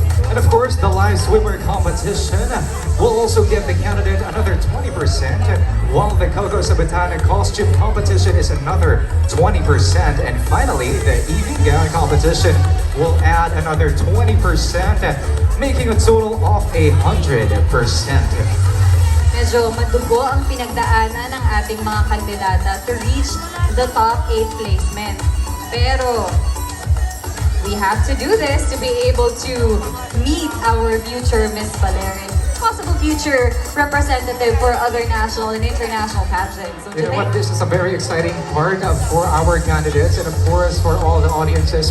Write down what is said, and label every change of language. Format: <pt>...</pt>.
<en>And of course, the live swimmer competition will also give the candidate another 20%, while the Coco Sabatana costume competition is another 20%. And finally, the evening gown competition will add another 20%, making a total of 100%.</en> <tl>Medyo madugo ang pinagdaanan ng ating mga kandidata</tl> <en>to reach the top 8 placement. Pero we have to do this to be able to meet our future Miss Baler and possible future representative for other national and international pageants. You know what, this is a very exciting part for our candidates and of course for all the audiences.</en>